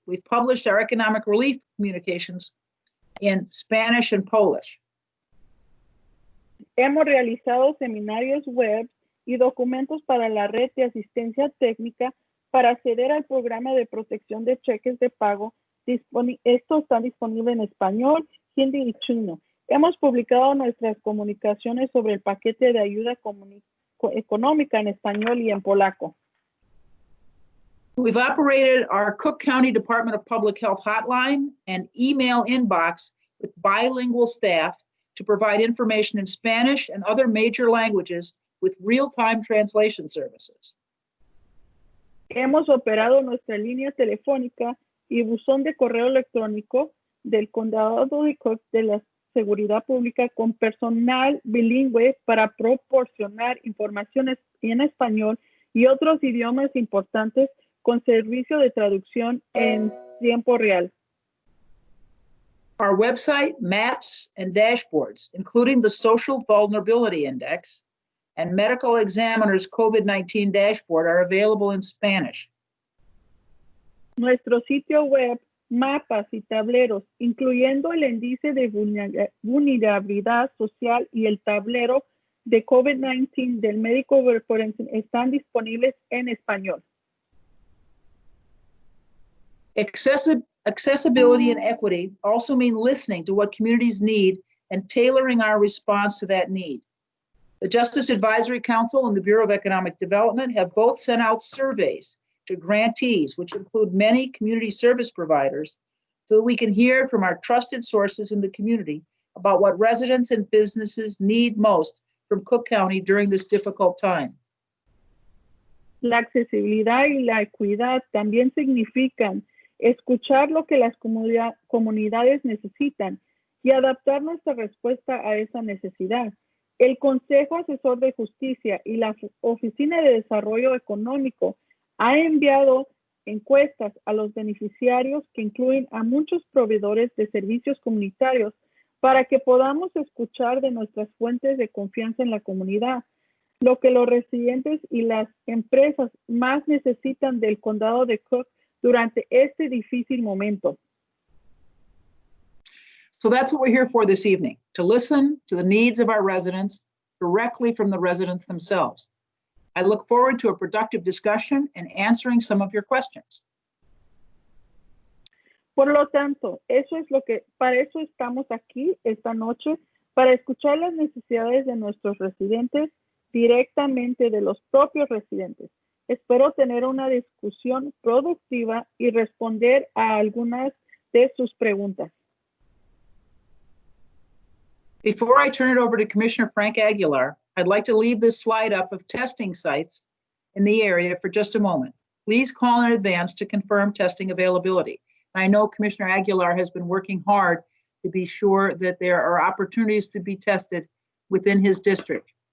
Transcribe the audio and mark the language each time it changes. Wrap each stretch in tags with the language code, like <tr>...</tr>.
<en>We've published our economic relief communications in Spanish and Polish.</en> <es>Hemos realizado seminarios web y documentos para la red de asistencia técnica para acceder al programa de protección de cheques de pago. Esto está disponible en español, hindi y chino. Hemos publicado nuestras comunicaciones sobre el paquete de ayuda económica en español y en polaco.</es> <en>We've operated our Cook County Department of Public Health hotline and email inbox with bilingual staff to provide information in Spanish and other major languages with real-time translation services.</en> <es>Hemos operado nuestra línea telefónica y buzón de correo electrónico del condado de Cook de la seguridad pública con personal bilingüe para proporcionar información en español y otros idiomas importantes con servicio de traducción en tiempo real.</es> <en>Our website, maps, and dashboards, including the Social Vulnerability Index and Medical Examiner's COVID-19 dashboard, are available in Spanish.</en> <es>Nuestro sitio web, mapas y tableros, incluyendo el índice de vulnerabilidad social y el tablero de COVID-19 del médico forense, están disponibles en español.</es> <en>Accessibility and equity also mean listening to what communities need and tailoring our response to that need. The Justice Advisory Council and the Bureau of Economic Development have both sent out surveys to grantees, which include many community service providers, so that we can hear from our trusted sources in the community about what residents and businesses need most from Cook County during this difficult time.</en> <es>La accesibilidad y la equidad también significan escuchar lo que las comunidades necesitan y adaptar nuestra respuesta a esa necesidad. El Consejo Asesor de Justicia y la Oficina de Desarrollo Económico ha enviado encuestas a los beneficiarios que incluyen a muchos proveedores de servicios comunitarios para que podamos escuchar de nuestras fuentes de confianza en la comunidad, lo que los residentes y las empresas más necesitan del condado de Cook durante este difícil momento.</es> <en>So that's what we're here for this evening, to listen to the needs of our residents directly from the residents themselves. I look forward to a productive discussion and answering some of your questions.</en> <es>Por lo tanto, para eso estamos aquí esta noche, para escuchar las necesidades de nuestros residentes directamente de los propios residentes. Espero tener una discusión productiva y responder a algunas de sus preguntas.</es> <en>Before I turn it over to Commissioner Frank Aguilar, I'd like to leave this slide up of testing sites in the area for just a moment. Please call in advance to confirm testing availability. I know Commissioner Aguilar has been working hard to be sure that there are opportunities to be tested within his district.</en>